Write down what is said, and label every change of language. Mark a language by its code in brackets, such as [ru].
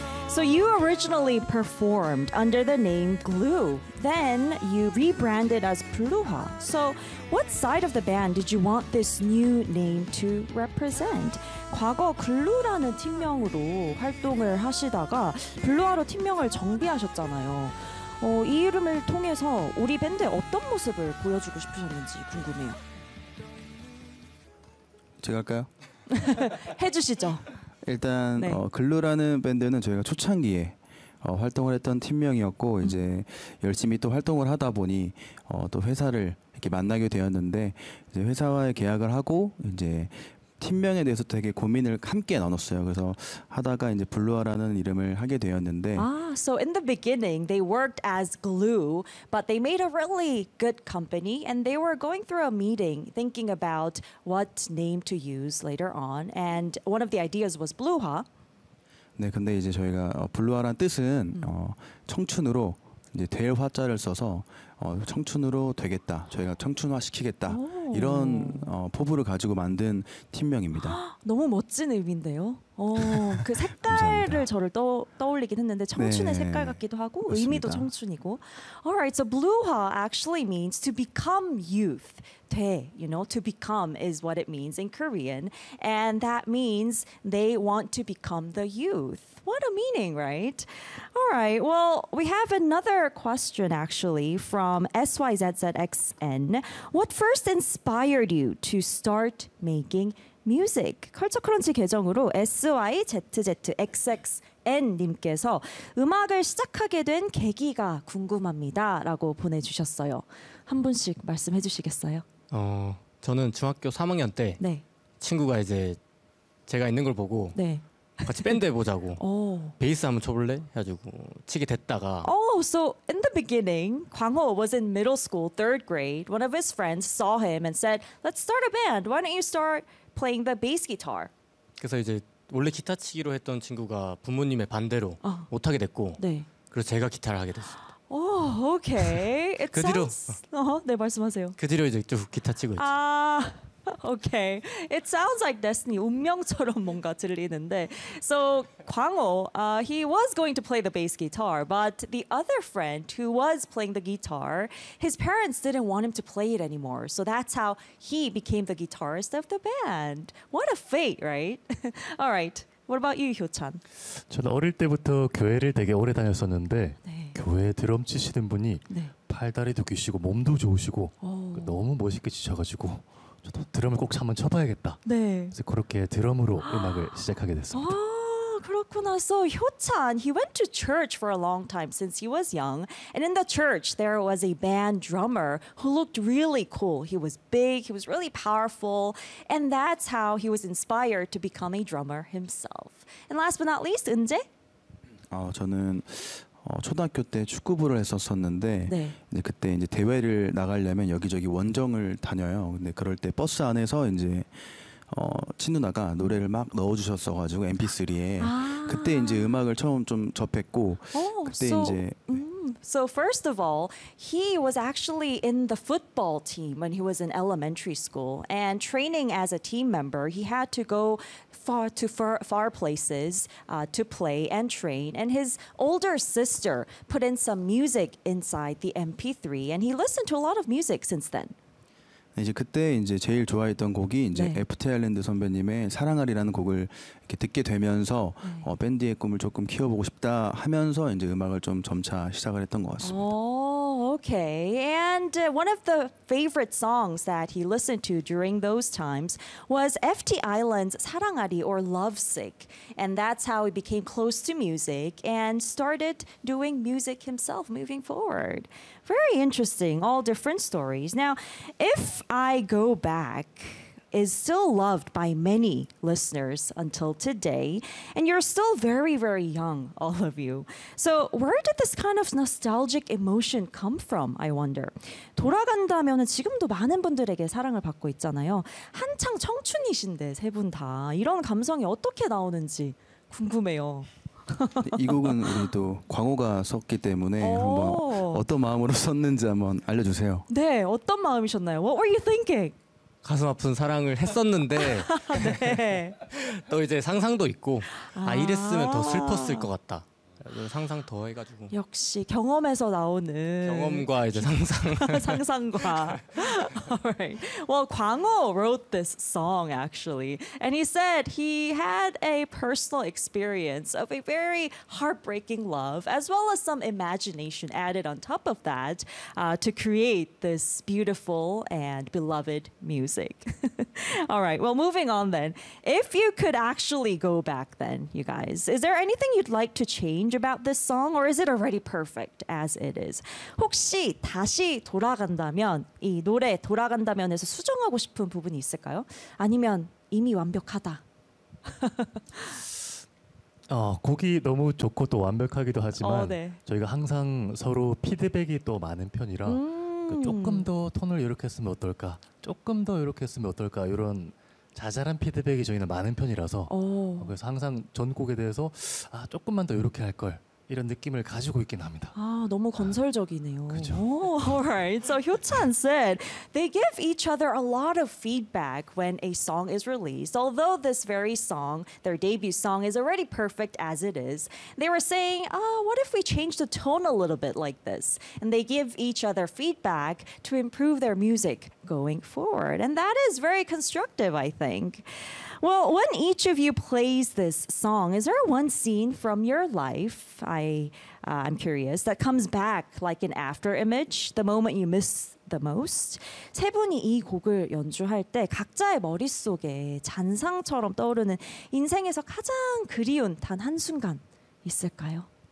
[en] So you originally performed under the name Glue. Then you rebranded as Pruruha. So what side of the band did you want this new name to represent? [ko] 과거 글루라는 팀명으로 활동을 하시다가 블루화로 팀명을 정비하셨잖아요. 이 이름을 통해서 우리 밴드의 어떤 모습을 보여주고 싶으셨는지 궁금해요. 제가 할까요? 해주시죠. 일단 네. 글루라는 밴드는 저희가 초창기에 활동을 했던 팀명이었고 이제 열심히 또 활동을 하다 보니 또 회사를 이렇게 만나게 되었는데 이제 회사와의 계약을 하고 이제 팀명에 대해서 되게 고민을 함께 나눴어요. 그래서 하다가 이제 블루아라는 이름을 하게 되었는데 [en] So in the beginning they worked as Glue, but they made a really good company and they were going through a meeting thinking about what name to use later on and one of the ideas was Blue화. [ko] 네, 근데 이제 저희가 블루아라는 뜻은 청춘으로 이제 될 화자를 써서 청춘으로 되겠다. 저희가 청춘화시키겠다. 이런 포부를 가지고 만든 팀명입니다. 너무 멋진 의미인데요. 그 색깔을 저를 떠올리긴 했는데 청춘의 네, 색깔 같기도 하고 그렇습니다. 의미도 청춘이고. [en] Alright, so Blue화 actually means to become youth. [ko] 돼, [en] you know, to become is what it means in Korean. And that means they want to become the youth. What a meaning, right? Alright, well, we have another question actually from SYZZXN. What first inspired you to start making music? [ko] 컬처 크런치 계정으로 SYZZXN님께서 음악을 시작하게 된 계기가 궁금합니다. 라고 보내주셨어요. 한 분씩 말씀해 주시겠어요? 저는 중학교 3학년 때 네. 친구가 이제 제가 있는 걸 보고 네. 같이 밴드 해보자고 베이스 한번 쳐볼래? 해가지고 치게 됐다가 [en] So in the beginning, Kwangho was in middle school, third grade. One of his friends saw him and said, Let's start a band. Why don't you start playing the bass guitar? [ko] 그래서 이제 원래 기타 치기로 했던 친구가 부모님의 반대로 못하게 됐고 네. 그래서 제가 기타를 하게 됐습니다. [en] Oh, okay. It [ko] 그 뒤로, [en] sounds... Uh-huh. [ko] 네, 말씀하세요. 그 뒤로 이제 쭉 기타 치고 있죠. [en] Okay. It sounds like destiny, [ko] 운명처럼 뭔가 들리는데. [en] So, 광호, he was going to play the bass guitar, but the other friend who was playing the guitar, his parents didn't want him to play it anymore. So that's how he became the guitarist of the band. What a fate, right? All right. What about you, Hyo-chan? [ko] 저는 어릴 때부터 교회를 되게 오래 다녔었는데 네. 교회 드럼 치시는 분이 네. 팔다리도 귀시고 몸도 좋으시고 너무 멋있게 치셔가지고 저도 드럼을 꼭 한번 쳐봐야겠다. 네. 그래서 그렇게 드럼으로 음악을 시작하게 됐습니다. 그렇구나. [en] So Hyo-chan, he went to church for a long time since he was young. And in the church, there was a band drummer who looked really cool. He was big, he was really powerful. And that's how he was inspired to become a drummer himself. And last but not least, 은재? [ko] 저는... 초등학교 때 축구부를 했었었는데 네. 이제 그때 이제 대회를 나가려면 여기저기 원정을 다녀요. 근데 그럴 때 버스 안에서 이제 친누나가 노래를 막 넣어주셨어가지고 MP3에 그때 이제 음악을 처음 좀 접했고 그때 이제 [en] So first of all, he was actually in the football team when he was in elementary school. And training as a team member, he had to go far to far places to play and train. And his older sister put in some music inside the MP3. And he listened to a lot of music since then. [ko] 이제 그때 이제 제일 좋아했던 곡이 이제 네. FT 아일랜드 선배님의 사랑하리라는 곡을 이렇게 듣게 되면서 네. 밴드의 꿈을 조금 키워보고 싶다 하면서 이제 음악을 좀 점차 시작을 했던 것 같습니다. [en] Okay. And one of the favorite songs that he listened to during those times was FT Island's 사랑하리 or Lovesick. And that's how he became close to music and started doing music himself moving forward. Very interesting, all different stories. Now, If I Go Back is still loved by many listeners until today, and you're still very, very young, all of you. So where did this kind of nostalgic emotion come from, I wonder? [ko] 돌아간다면 지금도 많은 분들에게 사랑을 받고 있잖아요. 한창 청춘이신데, 세 분 다. 이런 감성이 어떻게 나오는지 궁금해요. 이 곡은 우리 또 광호가 썼기 때문에 한번 어떤 마음으로 썼는지 한번 알려주세요. 네, 어떤 마음이셨나요? [en] What were you thinking? [ko] 가슴 아픈 사랑을 했었는데 네. 또 이제 상상도 있고 아 이랬으면 더 슬펐을 것 같다. 상상 더 해가지고 역시 경험에서 나오는 경험과 이제 상상 상상과 [en] Alright. Well, 광호 wrote this song actually, and he said he had a personal experience of a very heartbreaking love, as well as some imagination added on top of that, to create this beautiful and beloved music. Alright. Well, moving on then. If you could actually go back, then you guys, is there anything you'd like to change about this song, or is it already perfect as it is? [ko] 혹시 다시 돌아간다면 이 노래 돌아간다면에서 수정하고 싶은 부분이 있을까요? 아니면 이미 완벽하다? 곡이 너무 좋고 또 완벽하기도 하지만 네. 저희가 항상 서로 피드백이 또 많은 편이라 조금 더 톤을 이렇게 했으면 어떨까? 조금 더 이렇게 했으면 어떨까? 이런 자잘한 피드백이 저희는 많은 편이라서 그래서 항상 전곡에 대해서 아 조금만 더 이렇게 할 걸 이런 느낌을 가지고 있긴 합니다. 아 너무 건설적이네요. 그렇죠. [en] Oh, alright. So Hyo-chan said they give each other a lot of feedback when a song is released. Although this very song, their debut song, is already perfect as it is, they were saying, "Ah, what if we change the tone a little bit like this?" And they give each other feedback to improve their music going forward. And that is very constructive, I think. Well, when each of you plays this song, is there one scene from your life, I'm curious, that comes back like an after image, the moment you miss the most? [ko] 세 분이 이 곡을 연주할 때 각자의 머릿속에 잔상처럼 떠오르는 인생에서 가장 그리운 단 한 순간 있을까요?